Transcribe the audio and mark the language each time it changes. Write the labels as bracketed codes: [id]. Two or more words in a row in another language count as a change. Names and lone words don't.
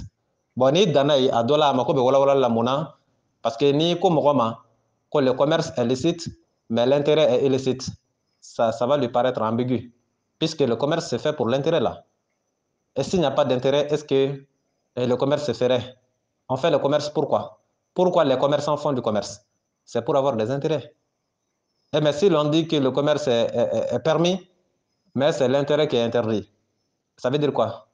[bm] Bon, ni danna ye a dɔ la a mako bɛ walawalali la mun na? [fr] Parce que [bm] ni ko mɔgɔ ma ko [fr] le commerce est licite mais l'intérêt est illicite, ça va lui paraître ambigu, puisque le commerce se fait pour l'intérêt là. Et s'il n'y a pas d'intérêt, est-ce que le commerce se ferait? On fait le commerce pourquoi? Pourquoi les commerçants font du commerce? C'est pour avoir des intérêts. Et mais si l'on dit que le commerce est permis, mais c'est l'intérêt qui est interdit, ça veut dire quoi?